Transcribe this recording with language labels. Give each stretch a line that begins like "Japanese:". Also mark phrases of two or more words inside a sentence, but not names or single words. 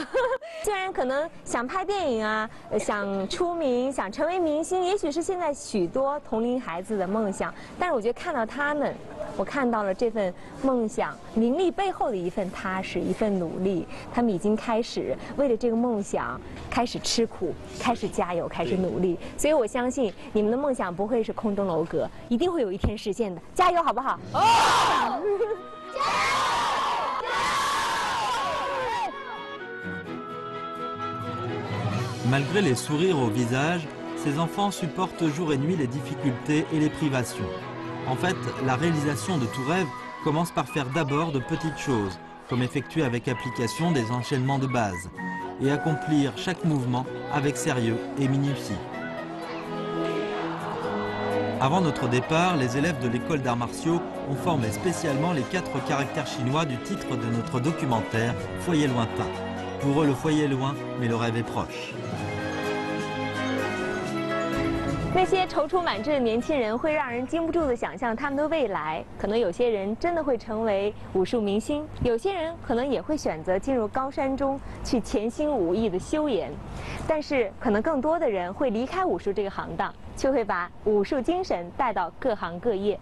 Chinese: 虽然可能想拍电影啊，想出名，想成为明星，也许是现在许多同龄孩子的梦想，但是我觉得看到他们，我看到了这份梦想名利背后的一份踏实，一份努力。他们已经开始为了这个梦想开始吃苦，开始加油，开始努力。所以我相信你们的梦想不会是空中楼阁，一定会有一天实现的。加油，好不好？哦！
French: Malgré les sourires au visage, ces enfants supportent jour et nuit les difficultés et les privations. En fait, la réalisation de tout rêve commence par faire d'abord de petites choses, comme effectuer avec application des enchaînements de base, et accomplir chaque mouvement avec sérieux et minutie. Avant notre départ, les élèves de l'école d'arts martiaux ont formé spécialement les 4 caractères chinois du titre de notre documentaire « Foyer lointain ». Pour eux, le foyer est loin, mais le rêve est proche.
Chinese: 那些踌躇满志的年轻人会让人禁不住的想象他们的未来。可能有些人真的会成为武术明星，有些人可能也会选择进入高山中去潜心武艺的修研。但是，可能更多的人会离开武术这个行当，却会把武术精神带到各行各业。